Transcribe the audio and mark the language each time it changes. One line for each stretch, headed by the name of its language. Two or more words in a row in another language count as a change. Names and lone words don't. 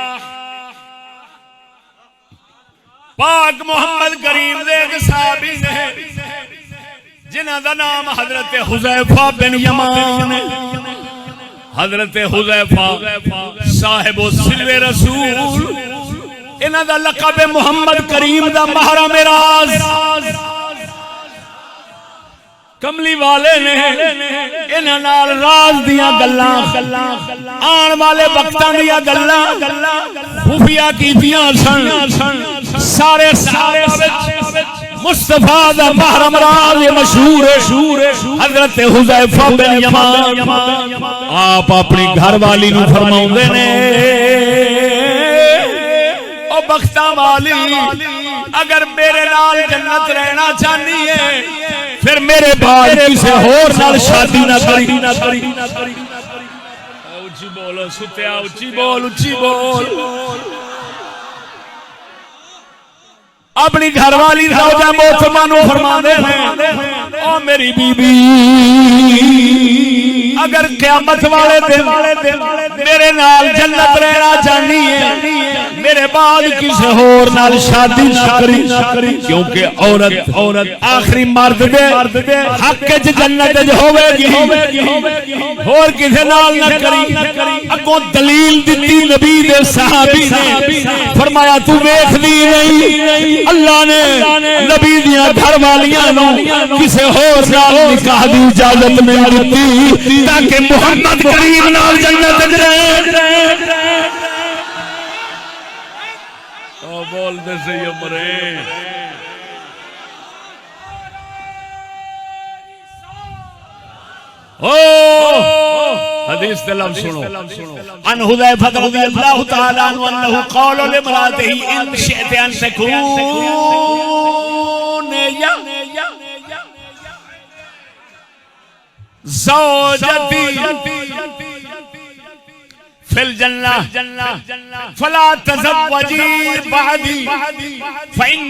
Punjabi: پاک محمد کریم دے ایک صحابی نے جنہاں دا نام حضرت حذیفہ بن یمان حضرت حذیفہ صاحب السلو رسول انہاں دا لقب محمد کریم دا محرم راز کملی والے نے انہاں نال راز دیاں گلاں آن والے وقتاں دیاں گلاں خفیہ کیتیاں سن سارے صحابہ مصطفیٰ دا محرم راز مشہور حضرت حذیفہ بن یمان آپ اپنی گھر والی نو فرماؤندے نے او بختاں والی اگر میرے نال جنت رہنا چاہنی ہے پھر میرے بعد کسی اور نال شادی نہ کری اچھی بول ستیا اچھی بول اپنی گھر والی زوجہ محترمہ نو فرماندے ہیں او میری بی بی اگر قیامت والے دن میرے نال جنت رہنا چاہنی ہے میرے بعد کسی اور نال شادی نہ کری کیونکہ عورت آخری مرد دے حق وچ جنت وچ ہوے گی اور کسی نال نہ کری اگوں دلیل دتی نبی دے صحابی نے فرمایا تو ویکھدی نہیں اللہ نے نبی دیاں گھر والیاں نو کسی اور نال نکاح دی اجازت نہیں دتی تاکہ محمد کریم نال جنت وچ رہے او بول دے صحیح عمرے حدیث تے لفظ سنو
Arabic: ان حذیفہ رضی اللہ تعالی عنہ انه قال لامرأته ان شئت ان تكون زوجتي في الجنة فلا تزوجي بعدي فإن